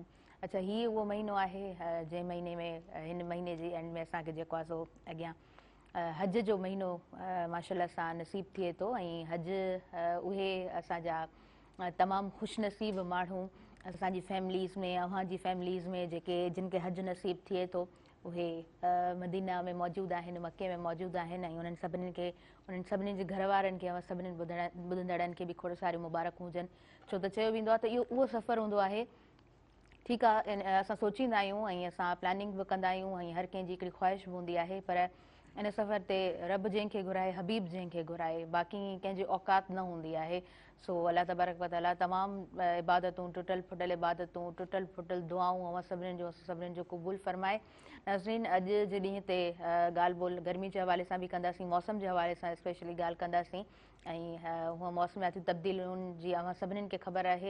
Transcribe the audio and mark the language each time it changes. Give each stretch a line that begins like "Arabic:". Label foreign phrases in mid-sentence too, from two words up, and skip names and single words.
Sindhi: अच्छा, हीउ उहो महीनो आहे जंहिं महीने में हिन महीने जे एंड में असांखे जेको आहे सो अॻियां हज जो महीनो माशाअल्लाह सां नसीबु थिए थो ऐं हज उहे असांजा तमामु ख़ुशनसीब माण्हू असांजी फैमिलीज़ में, अव्हांजी फैमिलीज़ में जेके जिन खे हज नसीबु थिए थो उहे मदीना में मौजूदु आहिनि, मके में मौजूदु आहिनि ऐं उन्हनि सभिनीनि खे, उन्हनि सभिनीनि जे घर वारनि खे ऐं सभिनीनि ॿुधंदड़नि खे बि खोड़ सारियूं मुबारकूं हुजनि। छो त चयो वेंदो आहे त इहो उहो सफ़र हूंदो आहे, ठीकु आहे असां सोचींदा आहियूं ऐं असां प्लानिंग बि कंदा आहियूं ऐं हर कंहिंजी हिकिड़ी ख़्वाहिश बि हूंदी आहे, पर इन सफ़र ते रब जंहिंखे घुराए, हबीब जंहिंखे घुराए, बाक़ी कंहिंजी औकात न हूंदी आहे। सो
Arabic: الله تبارك وتعالى
Sindhi: तमामु इबादतूं, टुटल फुटल इबादतूं, टुटल फुटल दुआऊं सभिनीनि जो क़बूल फरमाए। नाज़रीन, अॼु जे ॾींहं ते ॻाल्हि ॿोल गर्मी जे हवाले सां बि कंदासीं, मौसम जे हवाले सां स्पेशली ॻाल्हि कंदासीं ऐं हूअ मौसमियाती तब्दीलियुनि जी अव्हां सभिनीनि खे ख़बर आहे।